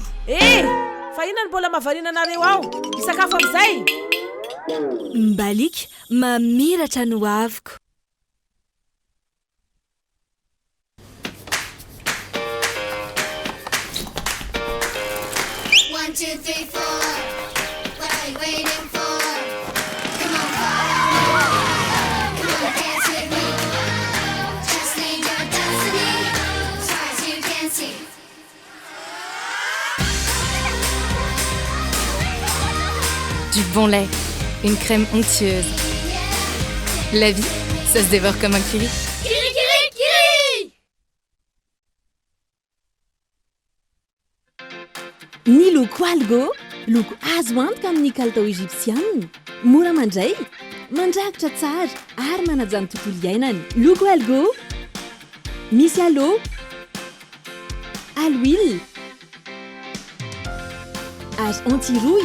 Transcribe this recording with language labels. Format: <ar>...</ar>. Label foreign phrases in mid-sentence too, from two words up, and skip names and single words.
<mg>Fa inona ny mbola mahavariana anareo ao? Misakafo amin'izay? Balik mamiratra no aviko.</mg> <en>One, two, three, four. What are you waiting for? Come on, come on, dance with me. Just lead your destiny, as far as you can see.</en> <fr>Du bon lait, une crème onctueuse. La vie, ça se dévore comme un kiwi. Kiri, kiri, kiri!</fr> <mg>Ny loko algo, loko azo antoka amin'ny kalitao egyptianina. Mora mandray, mandrakitra tsara ary manaja ny tontolo iainana. Loko algo, misy alo, huile, ary anti-rouille.</mg>